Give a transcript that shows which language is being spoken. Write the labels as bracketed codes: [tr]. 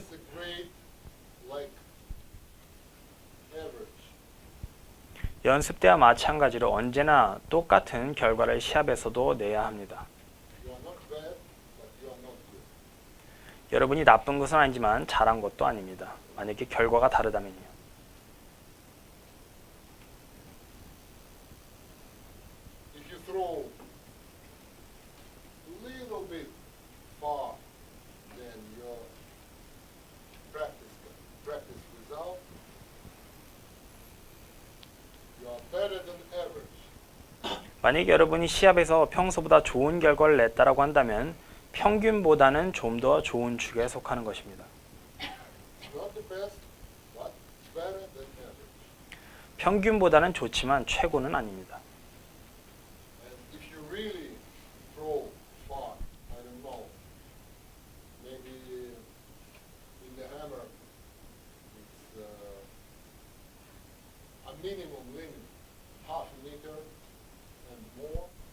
[en] It's a grade like average. [ko] 연습 때와 마찬가지로 언제나 똑같은 결과를 시합에서도 내야 합니다. [en] You are not bad, but you are not good. [ko] 여러분이 나쁜 것은 아니지만 잘한 것도 아닙니다. 만약에 결과가 다르다면요. [en] If you throw a little bit far than your practice result, you are better than average. [ko] 만약에 여러분이 시합에서 평소보다 좋은 결과를 냈다라고 한다면 평균보다는 좀 더 좋은 축에 속하는 것입니다. [en] Not the best, but better than average. [ko] 평균보다는 좋지만 최고는 아닙니다. [en] And if you really throw far, I don't know, maybe in the hammer, it's a minimum limit, half a meter and more.